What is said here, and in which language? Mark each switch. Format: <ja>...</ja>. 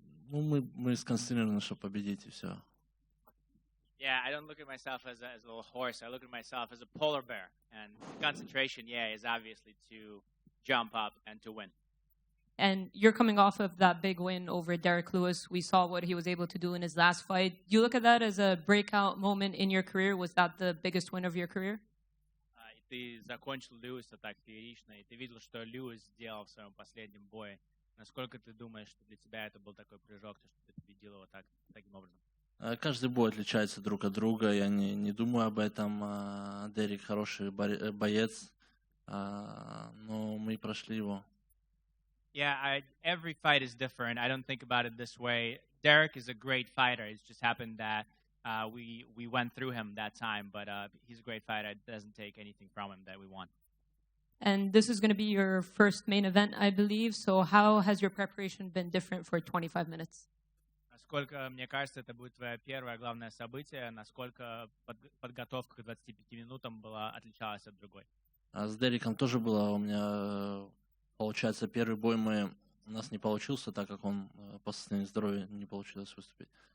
<ru>Мы сконцентрированы, чтобы победить, и все.</ru> <en>Yeah, I don't look at myself as a little horse. I look at myself as a polar bear. And concentration, is obviously to jump up and to win. And you're coming off of that big win over Derek Lewis. We saw what he was able to do in his last fight. Do you look at that as a breakout moment in your career? Was that the biggest win of your career?</en> <ru>Ты закончил Льюиса так феерично, и ты видел, что Льюис сделал в своем последнем бое. Насколько ты думаешь, что для тебя это был такой прыжок, что ты победил его таким образом? Каждый бой отличается друг от друга. Я не думаю об этом. Дерек хороший боец, но мы прошли его.</ru> <en>Yeah, every fight is different. I don't think about it this way. Derek is a great fighter. It's just happened that we went through him that time, but he's a great fighter. It doesn't take anything from him that we won. And this is going to be your first main event, I believe. So how has your preparation been different for 25 minutes?</en> <ru>Насколько, мне кажется, это будет твое первое главное событие, насколько подготовка к 25 минутам отличалась от другой? С Дереком тоже было. У меня, получается, первый бой у нас не получился, так как он по состоянию здоровья не получилось выступить.</ru>